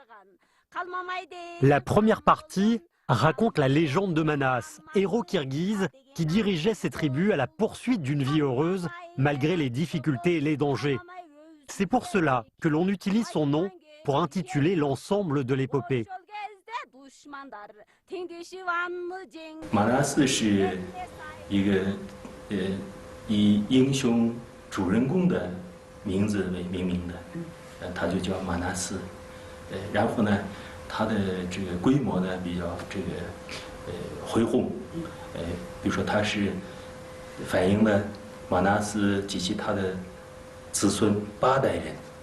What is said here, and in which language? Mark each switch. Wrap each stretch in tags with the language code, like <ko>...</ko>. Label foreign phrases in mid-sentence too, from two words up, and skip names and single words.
<fr>La première partie raconte la légende de Manas, héros kirghize qui dirigeait ses tribus à la poursuite d'une vie heureuse malgré les difficultés et les dangers. C'est pour cela que l'on utilise son nom pour intituler l'ensemble de l'épopée.</fr> <zh>Manas 是一个以英雄主人公的名字为命名的，他就叫马纳斯。然后呢，它的这个规模呢比较这个恢宏，比如说它是反映了马纳斯及其他的子孙8代人，</zh>